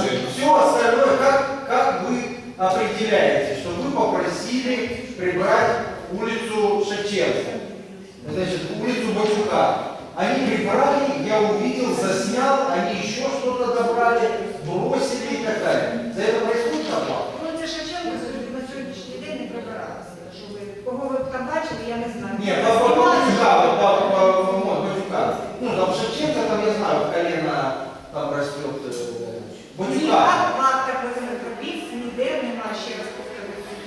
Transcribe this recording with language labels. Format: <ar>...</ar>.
<ru>Все остальное, как вы определяете, что вы попросили прибрать улицу Шевченко, значит, улицу Батюка. Они прибрали, я увидел, заснял, они еще что-то добрали, бросили и так далее. За это происходит оплата?</ru> <uk>Ну, це Шевченко на сьогоднішній день не прибиралося. Що ви, кого ви там бачили, я не знаю.</uk> <ru>Нет, по Батюка, Батюка. Ну, там Шевченко, там я знаю, колено там растет. Батюка.</ru> <uk>В актах робіт ніде немає, ще раз повторюю.</uk>